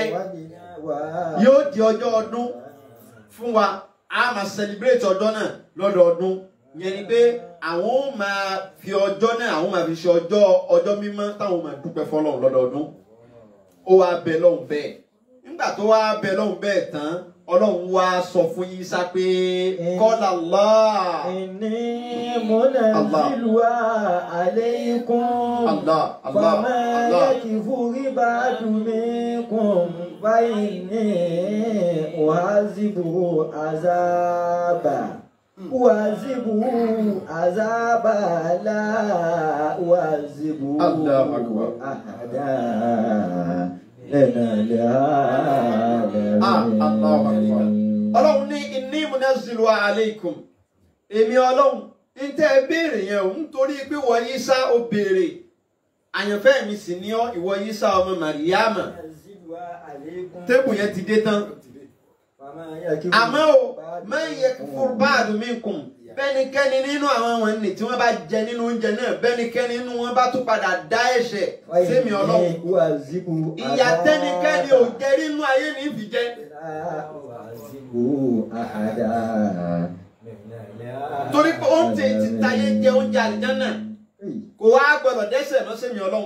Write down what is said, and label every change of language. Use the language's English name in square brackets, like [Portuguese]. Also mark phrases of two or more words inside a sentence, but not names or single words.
[Yoruba] Yóò di ọjọ́ ọdún fún wa, a máa celebrate ọjọ́ náà lọ́dọọdún. Yẹn ni pé àwọn ó máa fi ọjọ́ náà àwọn máa fi ṣe ọjọ́ mímọ́ táwọn máa dúpẹ́ fọ́lọ́run lọ́dọọdún. Ó wá bẹ lọ́hùn bẹ́ẹ̀. Nígbà tó wá bẹ lọ́hùn bẹ́ẹ̀ tán, Ọlọ́run wá sọ fún Ìsá pé [Arabic] قال الله. إني منزلها عليكم. فمن يكفر بعد منكم فإني أعذبه عذابا لا أعذبه أحدا. [Yoruba] Ọlọ́run ní [Arabic] إني منزلها عليكم. [Yoruba] Èmi Ọlọ́run ń tẹ́ ẹ béèrè yẹn o nítorí pé ìwọ Ìsá ó béèrè. Àyànfẹ́ mi sì ní ọ ìwọ Ìsá ọmọ Màríyámà. Tébù yẹn ti dé tán. Àmọ́ o [Arabic] من يكفر بعد منكم. [Yoruba] Bẹ́nikẹ́ni nínú àwọn wọn ni tí wọ́n bá jẹ nínú oúnjẹ náà, bẹ́nikẹ́ni nínú wọn bá tún padà dá ẹ̀ṣẹ̀ sẹ́mi Ọlọ́run. Ìyà tẹ́nikẹ́ni ò jẹ nínú ayé ní ìfì jẹ. Torí pé oúnjẹ ti tayé jẹ oúnjẹ àlìjánà kò wá gbọdọ̀ dẹ́ṣẹ̀ lọ sẹ́mi Ọlọ́run.